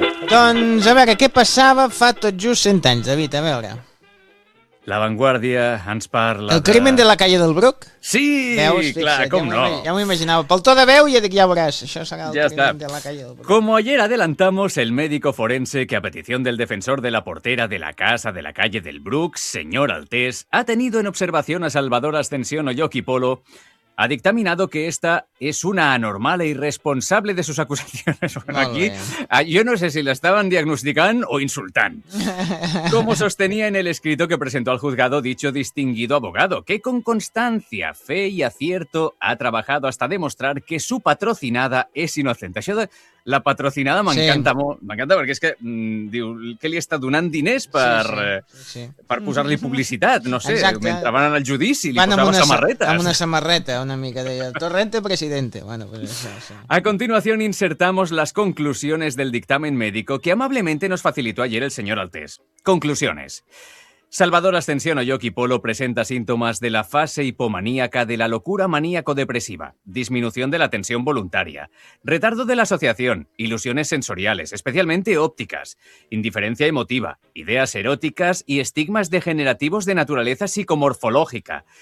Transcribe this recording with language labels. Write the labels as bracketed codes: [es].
[ca] Doncs a veure, què passava fa tot just 100 anys, David, a veure... La Vanguardia ens parla... [es] El crimen de la calle del Bruc? [ca] Sí, veus, fixa, clar, com ja no. Ja m'ho imaginava. Pel to de veu ja dic, ja veuràs, això serà el ja crimen està. [es] De la calle del Bruc. Como ayer adelantamos, el médico forense que a petición del defensor de la portera de la casa de la calle del Bruc, señor Altés, ha tenido en observación a Salvador Ascensión Oyoki Polo, ha dictaminado que esta es una anormal e irresponsable de sus acusaciones. Bueno, aquí, yo no sé si la estaban diagnosticando o insultando. Como sostenía en el escrito que presentó al juzgado dicho distinguido abogado, que con constancia, fe y acierto ha trabajado hasta demostrar que su patrocinada es inocente. [ca] la patrocinada m'encanta molt. M'encanta perquè és que diu que li està donant diners per, per posar-li publicitat, no sé, mentre van al judici li van posava amb samarretes. Amb una samarreta, una mica, deia, Torrente presidente. [es] Bueno, pues, A continuación insertamos las conclusiones del dictamen médico que amablemente nos facilitó ayer el señor Altés. Conclusiones. Salvador Ascensión Oyoki Polo presenta síntomas de la fase hipomaníaca de la locura maníaco-depresiva, disminución de la tensión voluntaria, retardo de la asociación, ilusiones sensoriales, especialmente ópticas, indiferencia emotiva, ideas eróticas y estigmas degenerativos de naturaleza psicomorfológica.